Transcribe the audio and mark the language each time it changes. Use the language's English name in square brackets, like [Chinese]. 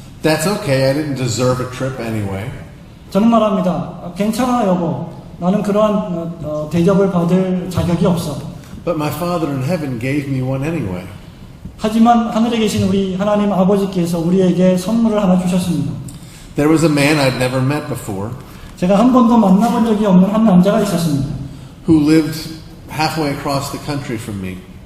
[English] That's okay, I didn't deserve a trip anyway. [Korean] 저는 말합니다. 괜찮아 여보. 나는 그러한 대접을 받을 자격이 없어. [English] But my Father in heaven gave me one anyway. [Korean] 하지만 하늘에 계신 우리 하나님 아버지께서 우리에게 선물을 하나 주셨습니다. [English] There was a man I'd never met before [Korean] 제가 한 번도 만나본 적이 없는 한 남자가 있었습니다. [English] who lived halfway across the country from me.